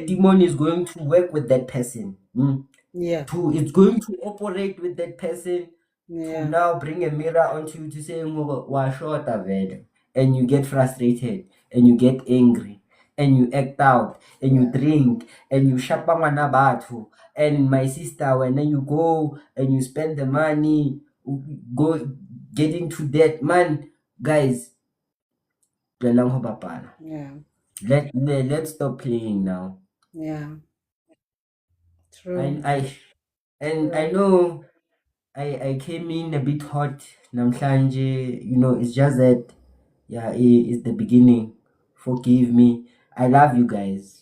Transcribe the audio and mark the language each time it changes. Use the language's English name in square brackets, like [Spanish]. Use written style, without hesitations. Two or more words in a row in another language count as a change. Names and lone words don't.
[English] demon is going to work with that person. Yeah. It's going to operate with that person to Yeah. now bring a mirror onto you to say, [Southern Sotho] "Wa shota vele," [English] and you get frustrated and you get angry and you act out and you drink and you [Southern Sotho] shapa ngwana batho. [English] And my sister, when then you go and you spend the money, go get into debt, man, guys. [Southern Sotho] Tlohelang ho bapala. [English] Yeah. Let's stop playing now. Yeah. True. I know I came in a bit hot namhlanje. It's just that it's the beginning. Forgive me. I love you guys.